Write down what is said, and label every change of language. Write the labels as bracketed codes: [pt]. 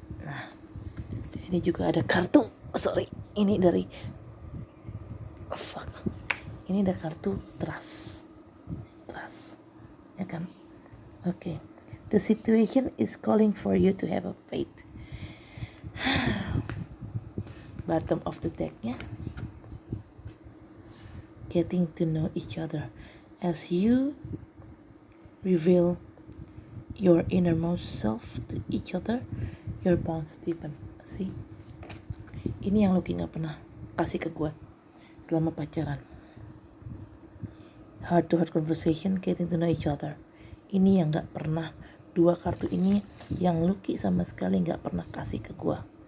[id] Nah, di sini juga ada kartu, ini dari ini ada kartu trust, ya kan? Oke. [en] The situation is calling for you to have a faith. Bottom of the decknya, getting to know each other as you reveal your innermost self to each other, your bonds deepen. [id] See, ini yang Lucky nggak pernah kasih ke gue selama pacaran. [en] Heart to heart conversation, getting to know each other. [id] Ini yang nggak pernah, dua kartu ini yang Lucky sama sekali nggak pernah kasih ke gue.